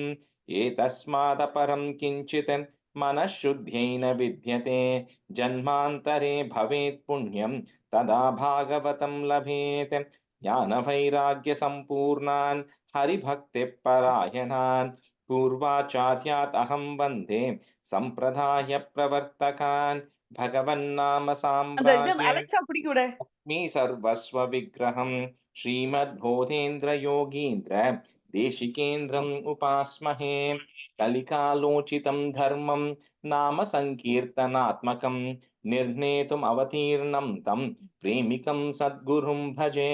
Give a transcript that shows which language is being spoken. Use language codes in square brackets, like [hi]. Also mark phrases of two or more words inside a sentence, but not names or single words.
[sa] एतस्मादपरं किञ्चित् मनःशुद्ध्यै न विद्यते जन्मान्तरे भवेत् पुण्यं तदा भागवतं लभेत् ज्ञानवैराग्यसम्पूर्णान् हरिभक्तिपरायणान् पूर्वाचार्यात् अहं वन्दे सम्प्रदायप्रवर्तकान् भगवन्नाम [ta] அந்த இது [sa] साम्राज्ये [ta] அலெக்சா பிடிக்க விட. [sa] मे सर्वस्वविग्रहं श्रीमद्बोधेन्द्रयोगीन्द्र देशिकेन्द्रम् उपास्महे। कलिकालोचितं धर्मं नाम संकीर्तनात्मकं निर्णेतुम् अवतीर्णं तं प्रेमिकं सद्गुरुं भजे।